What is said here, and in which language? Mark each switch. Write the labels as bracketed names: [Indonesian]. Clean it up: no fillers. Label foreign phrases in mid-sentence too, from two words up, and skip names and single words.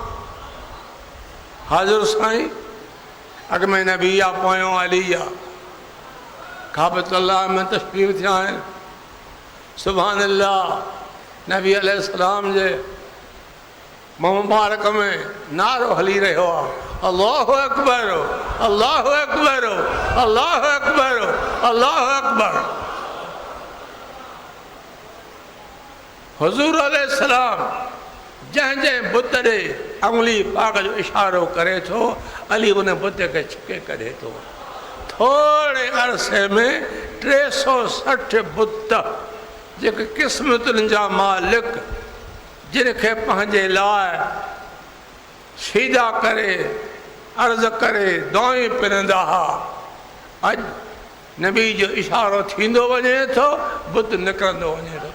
[Sindhi] हाज़िर साईं, अॻ में नबी आहे, पोयों अली आहे। काबतुल्लाह में तशरीफ़ थिया आहिनि। [Arabic] سبحان الله, [Sindhi] नबी अलैहिस्सलाम जे मुबारक में नारो हली रहियो आहे, [Arabic] الله أكبر، الله أكبر، الله أكبر، الله أكبر. [Sindhi] हुज़ूर अलैहिस्सलाम जंहिं जंहिं बुत ॾे अंगुली पाक जो इशारो करे थो, अली उन बुत खे छिके कढे थो। थोरे अरसे में 360 बुत जेके क़िस्मतुनि जा मालिक, जिनखे पंहिंजे लाइ सीधा करे अर्ज़ करे दुआऊं पिरंदा हुआ, अॼु नबी जो इशारो थींदो वञे थो, बुत निकिरंदो वञे थो।